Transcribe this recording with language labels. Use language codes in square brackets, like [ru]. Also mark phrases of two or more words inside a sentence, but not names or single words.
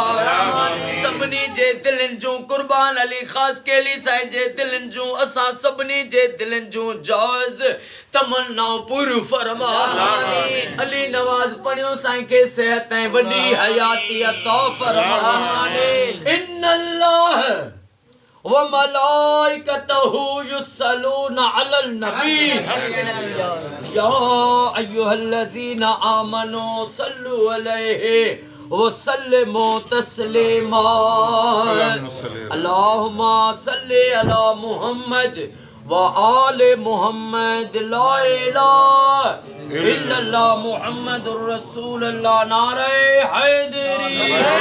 [sd] सभिनी जे दिलनि जूं कुर्बान अली ख़ासके अली साईं जे दिलनि जूं असां सभिनी जे दिलनि जूं जाइज़ तमन्नाऊं पूरियूं फरमा। अली नवाज़ पढ़ियो साईं खे सेहत ऐं वडी हयाती अता फरमा। [ar] إن الله وملائكته يصلون على النبي يا أيها الذين آمنوا صلوا عليه وسلموا تسليما. اللهم صل على محمد وآل محمد لا إله إلا الله محمد رسول الله [ur] نعرۂ حیدری.